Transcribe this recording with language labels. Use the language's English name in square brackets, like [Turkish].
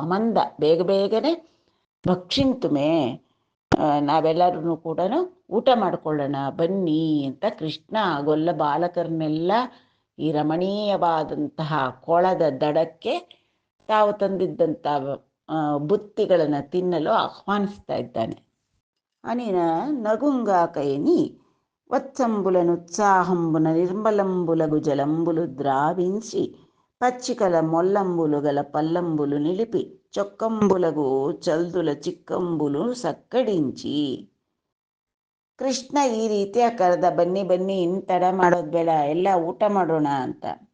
[Kannada] ಅಮಂದ, ಬೇಗನೆ ಭಕ್ಷಿಂತುಮೆ, ನಾವೆಲ್ಲರೂ ಕೂಡ ಊಟ ಮಾಡ್ಕೊಳ್ಳೋಣ ಬನ್ನಿ ಅಂತ ಕೃಷ್ಣ ಗೊಲ್ಲ ಬಾಲಕರನ್ನೆಲ್ಲ ಈ ರಮಣೀಯವಾದಂತಹ ಕೊಳದ ದಡಕ್ಕೆ ತಾವು ತಂದಿದ್ದಂಥ ಬುತ್ತಿಗಳನ್ನು ತಿನ್ನಲು ಆಹ್ವಾನಿಸ್ತಾ ಇದ್ದಾನೆ. [Telugu] ಅನಿನ ನಗುಂಗಾಕಯನಿ వత్సంబులనుత్సాహంబున నిర్మలంబులగు జలంబులు ద్రావించి పచ్చికల మొల్లంబులుగల పల్లంబులు నిలిపి చొక్కంబులగు చల్దుల ಚಿಕ್ಕಂಬುಲು ಸಕ್ಕಡಿಂಚಿ. [Kannada] ಕೃಷ್ಣ ಈ ರೀತಿಯ ಕರೆದ, ಬನ್ನಿ ಇನ್ನು ತಡ ಮಾಡೋದು ಬೇಡ, ಎಲ್ಲ ಊಟ ಮಾಡೋಣ ಅಂತ.